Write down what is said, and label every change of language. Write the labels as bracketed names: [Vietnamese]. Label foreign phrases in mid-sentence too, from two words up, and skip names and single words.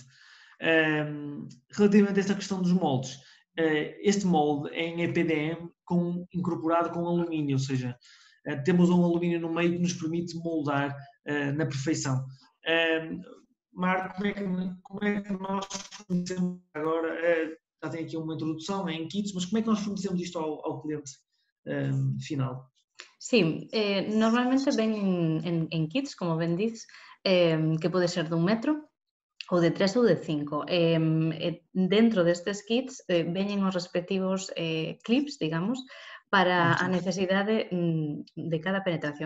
[Portuguese] Relativamente a esta questão dos moldes, este molde é em EPDM incorporado com alumínio, ou seja, temos um alumínio no meio que nos permite moldar na perfeição. Marco, como é que nós fornecemos agora? Já tem aqui uma introdução em kits, mas como é que nós fornecemos isto ao cliente final? [Galician] Sí, normalmente ven en kits, como ben dices, que pode ser de 1 metro ou de 3 ou de 5. Dentro destes kits veñen os respectivos clips, digamos, para a necesidade de cada penetración.